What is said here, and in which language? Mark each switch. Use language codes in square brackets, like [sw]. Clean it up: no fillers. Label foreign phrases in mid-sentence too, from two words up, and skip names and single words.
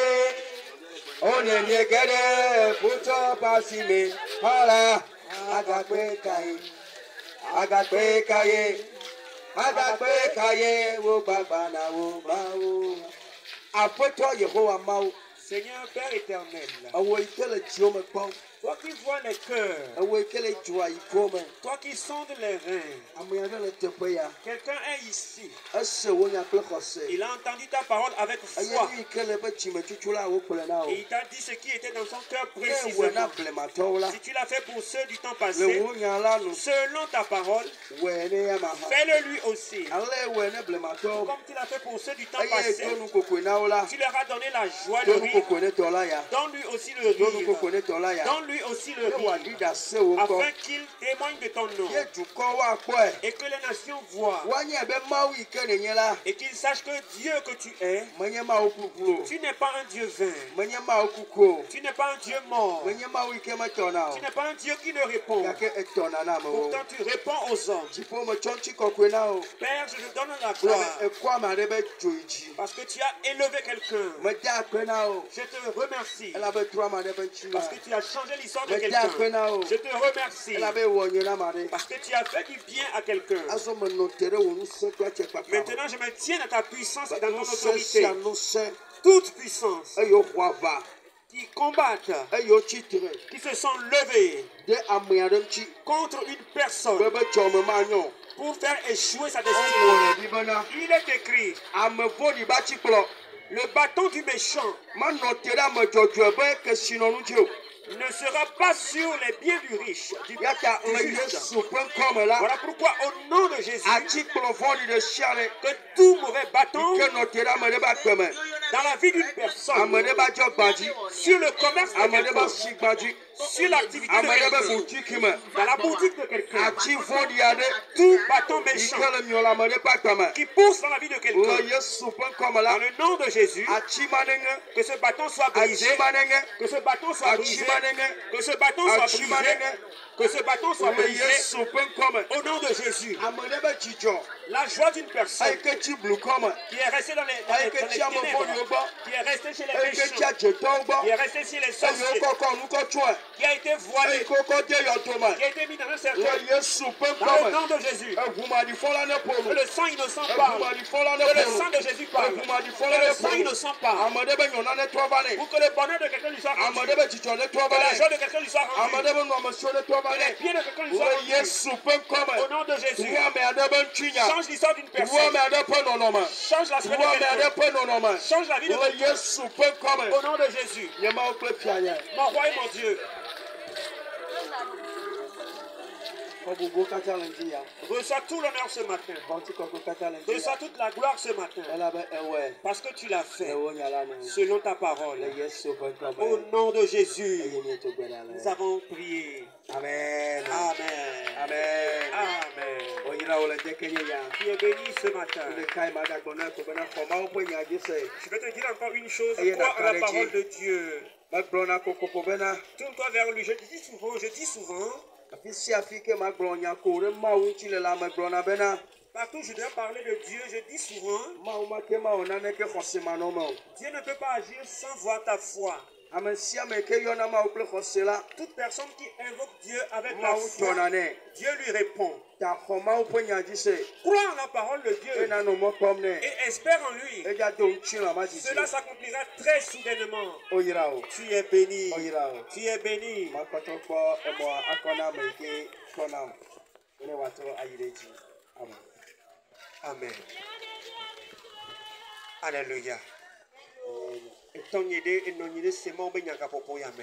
[ee] Onye nyegere puto pasi me. Hala. Agape kaye. Agape kaye. Agape kaye. Wo gbagba na wo ma o ha. Apoto Yehowa ma o. [fr] Seigneur Père éternel, [ee] Awo ikele jiome kpɔm. [fr] toi qui vois les cœurs, [ee] Awo ikele dzua yiko me. [fr] toi qui sondes les reins, [ee] Ame aɖe le teƒe ya. [fr] quelqu'un est ici. [ee] Ese wo nya kple xɔse. [fr] Il a entendu ta parole avec [ee] Eye [fr] foi. [ee] nu yike le eƒe dzimetsutsɔ la wo kplɔe na o. [fr] Et il t'a dit ce qui était dans son cœur [ee] Ne wɔe na [fr] précisément. [ee] blematɔwo la. [fr] Si tu l'as fait pour ceux du temps [ee] Le [fr] passé, [ee] wo nya la nu. [fr] selon ta parole, [ee] Wɔe ne ya ma ha. [fr] fais-le lui aussi. [ee] Ale wɔe ne blematɔwo. [fr] Comme tu l'as fait pour ceux du temps [ee] Eye [fr] passé, [ee] do nu kokoe na wo la. [fr] tu leur as donné la joie, [ee] Do le nu [fr] rire. [ee] kokoe ne tɔ la ya. [fr] Donne-lui aussi le [ee] Do nu [fr] rire. [ee] kokoe ne tɔ la ya. [fr] Donne-lui aussi le [ee] Ne [fr] rire. [ee] wòaɖi ɖe ase wo gbɔ. [fr] Afin qu'il témoigne de ton nom. [ee] Ye dukɔwo akpɔe. [fr] Et que les nations voient. [ee] Woanya be Mawu yike nenye la. [fr] Et qu'ils sachent que Dieu que tu es, [ee] Menye Mawu kuku o. [fr] tu n'es pas un Dieu vain. [ee] Menye Mawu kuku o. [fr] Tu n'es pas un Dieu mort. [ee] Menye Mawu yike metɔna o. [fr] Tu n'es pas un Dieu qui ne répond. [ee] Gake etɔna na me o. [fr] Pourtant, tu réponds aux hommes. [ee] Dziƒo me tsɔ ŋuti kɔkɔe na o. [fr] Père, je te donne la [ee] Gblɔ [fr] gloire. [ee] be ekɔ ame aɖe be dzo yi dzi. [fr] Parce que tu as élevé quelqu'un. [ee] Mede akpe na o. [fr] Je te remercie. [ee] Elabe trɔ ame aɖe be ŋuti ma. [fr] Parce que tu as changé l'histoire de [ee] Mede akpe [fr] quelqu'un. [ee] na o. [fr] Je te remercie. [ee] Elabe wɔ nye na ame aɖe. [fr] Parce que tu as fait du bien à quelqu'un. [ee] Azɔ menɔ te ɖe wò ŋusẽ kple atsɛkpakpa me. [fr] Maintenant, je me tiens à ta puissance et dans ton [ee] Ŋusẽ [fr] autorité. [ee] sia ŋusẽ [fr] Toute puissance [ee] eye woxɔ ava. [fr] qui combattent, [ee] eyo tsitre [fr] qui se sont levés [ee] ɖe ame aɖe ŋuti [fr] contre une personne [ee] be dzɔme manyo. [fr] pour faire échouer sa [ee] Ewɔ [fr] destinée. [ee] le ɖi bena [fr] Il est écrit, [ee] ame vɔ̃ɖi ba tsikplɔ [fr] le bâton du méchant [ee] manɔ te ɖe ame dzɔdzɔe be kesinɔnu dzi o. [fr] ne sera pas sur les biens du riche, du [ee] Yata le [fr] juste. [ee] Yesu ƒe ŋkɔme la [fr] Voilà pourquoi au nom de Jésus, [ee] atsikplɔ vɔ̃ɖi ɖe sia ɖe [fr] que tout mauvais bâton [ee] ke nɔ te ɖe ame ɖe be agbe me, [fr] dans la vie d'une personne, [ee] ame ɖe be adzɔgbadzi, [fr] sur le commerce de [ee] ame ɖe be [fr] quelqu'un, [ee] sigbadzi, [fr] sur l'activité [ee] ame [fr] de [ee] ɖe be [fr] quelqu'un, [ee] butiki me, [fr] dans la boutique de quelqu'un, [ee] atsi vɔ̃ɖi aɖe [fr] tout bâton [ee] yi [fr] méchant [ee] ke le miɔ le ame ɖe be agbe me. [fr] qui pousse dans la vie de quelqu'un, [ee] Le Yesu ƒe ŋkɔme la [fr] dans le nom de Jésus, [ee] atsi ma ɖe ŋe, [fr] que ce bâton soit brisé, [ee] atsi ma ɖe ŋe, [fr] que ce bâton soit [ee] atsi [fr] brisé, [ee] ma ɖe ŋe, [fr] que ce bâton soit [ee] atsi ma [fr] brisé, [ee] ɖe ŋe. [fr] que ce bâton soit [ee] Le [fr] brisé, [ee] Yesu ƒe ŋkɔme [fr] au nom de Jésus. [ee] ame ɖe be dzidzɔ [fr] La joie d'une personne [ee] eyi ke tsi blukɔ me, [fr] qui est restée dans les [ee] eyi ke tsi ame [fr] ténèbres, [ee] vɔ̃ɖiwo gbɔ, [fr] qui est restée chez les [ee] eyi ke tsi [fr] méchants, [ee] adzetɔwo gbɔ, [fr] qui est restée chez les [ee] eye [fr] sorciers, [ee] wokɔkɔ nu kɔ tsɔe, [fr] qui a été [ee] eyi [fr] voilée, [ee] ke wokɔ de yɔdo me. [fr] qui a été mis dans un [ee] Le [fr] cercueil, [ee] Yesu ƒe [fr] dans le [ee] ŋkɔme [fr] nom de Jésus. [ee] eʋumaɖifɔ la ne [fr] Que [ee] ƒonu, [fr] le sang innocent parle, [ee] eʋumaɖifɔ la ne [fr] que le [ee] ƒonu, [fr] sang de Jésus parle, [ee] eʋumaɖifɔ [fr] que [ee] la [fr] le [ee] ne [fr] sang [ee] ƒonu. [fr] innocent parle, [ee] Ame ɖe be nyɔna ne trɔ va nɛ, [fr] pour que le bonheur de quelqu'un lui soit [ee] ame [fr] rendu, [ee] ɖe be dzidzɔ ne trɔ [fr] que [ee] va [fr] la joie [ee] nɛ, [fr] de quelqu'un lui soit [ee] ame [fr] rendue, [ee] ɖe be nɔmesio ne trɔ va [fr] que les [ee] nɛ. [fr] pieds de quelqu'un lui soient [ee] Le [fr] rendus. [ee] Yesu ƒe [fr] Au [ee] ŋkɔme [fr] nom de Jésus, [ee] wu ame aɖe be ŋutinya, [fr] change l'histoire d'une [ee] wu [fr] personne, [ee] ame aɖe ƒe nɔnɔme, [fr] change la semaine [ee] wu [fr] de [ee] ame aɖe [fr] quelqu'un, [ee] ƒe nɔnɔme. [fr] change la vie de [ee] Le [fr] quelqu'un. [ee] Yesu ƒe ŋkɔme [fr] Au nom de Jésus, [ee] nye Mawu kple fianye. [fr] mon roi et mon Dieu, [ee] Xɔ gbogbo katã le ŋdi ya, [fr] reçois tout l'honneur ce matin, [ee] xɔti kɔkɔ katã le ŋdi [fr] reçois [ee] ya, [fr] toute la gloire ce matin, [ee] elabe ewɔe [fr] parce que tu l'as fait [ee] le wo nya la ne [fr] selon ta parole. [ee] le Yesu ƒe [fr] Au [ee] ŋkɔme [fr] nom de Jésus, [ee] eye mieto gbe ɖa [fr] nous [ee] le. [fr] avons prié. Amen. Amen. Amen. Amen. [ee] Oyira wo le ŋkeke nye ya. [fr] Tu es béni ce matin. [ee] Ɖeka yi ma gagblɔ na ko bena xɔ Mawu ƒe nya dzi se. [fr] Je vais te dire encore une chose, Ayez crois en la d'accord, parole Dieu. de Dieu. [ee] Megblɔna kokoko bena [fr] Tourne-toi vers lui. Je dis souvent, [ee] afi sia afi ke magblɔ nya ko ɖe Mawu ŋuti le la megblɔna bena [fr] partout je dois parler de Dieu, je dis souvent, [ee] Mawu make mawɔ naneke xɔsemanɔme o. [fr] Dieu ne peut pas agir sans voir ta foi. [ee] Ame sia ame ke yɔna Mawu kple xɔse la, [fr] Toute personne qui invoque Dieu avec la [ee] Mawu [fr] foi, [ee] tɔna nɛ. [fr] Dieu lui répond. [ee] Ta xɔ Mawu ƒe nya dzi se. [fr] Crois en la parole de Dieu [ee] Ena nɔ mɔ kpɔm nɛ. [fr] et espère en lui. [ee] Edza do ŋuti la ma dzidzi. [fr] Cela s'accomplira très soudainement. [ee] Oyira o. [fr] Tu es béni. [ee] Oyira o. [fr] Tu es béni. [ee] Makpɔtɔ kpɔ emɔ akɔna ame yi ke tɔnam ne wòatrɔ ayi ɖe dzi. [fr] Amen. Amen. Alléluia. [ee] Etɔnyi ɖe enɔnyi ɖe se mawo be nyagãƒoƒo ya me.